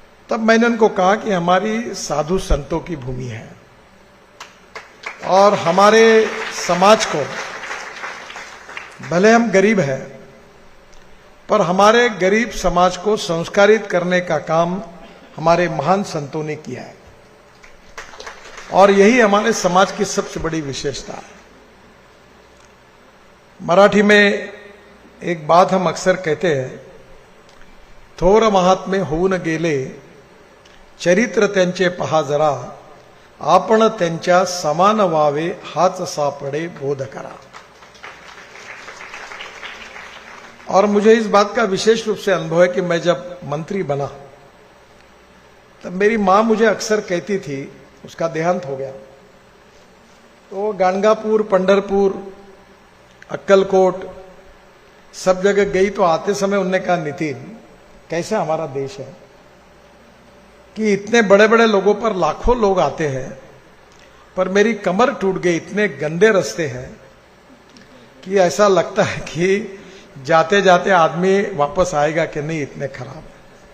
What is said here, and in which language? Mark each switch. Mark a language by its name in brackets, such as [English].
[Hindi] तब मैंने उनको कहा कि हमारी साधु संतों की भूमि है और हमारे समाज को, भले हम गरीब हैं पर हमारे गरीब समाज को संस्कारित करने का काम हमारे महान संतों ने किया है और यही हमारे समाज की सबसे बड़ी विशेषता है। मराठी में एक बात हम अक्सर कहते हैं, [Marathi] थोर महात्मे होऊन गेले, चरित्र त्यांचे पहा जरा, आपण त्यांच्या समान व्हावे हाच सापडे बोध करा। [Hindi] और मुझे इस बात का विशेष रूप से अनुभव है कि मैं जब मंत्री बना तब मेरी मां मुझे अक्सर कहती थी, उसका देहांत हो गया, तो गाणगापुर, पंढरपुर, अक्कलकोट सब जगह गई तो आते समय उन्होंने कहा, नितिन कैसा हमारा देश है कि इतने बड़े बड़े लोगों पर लाखों लोग आते हैं पर मेरी कमर टूट गई, इतने गंदे रास्ते हैं कि ऐसा लगता है कि जाते जाते आदमी वापस आएगा कि नहीं, इतने खराब है।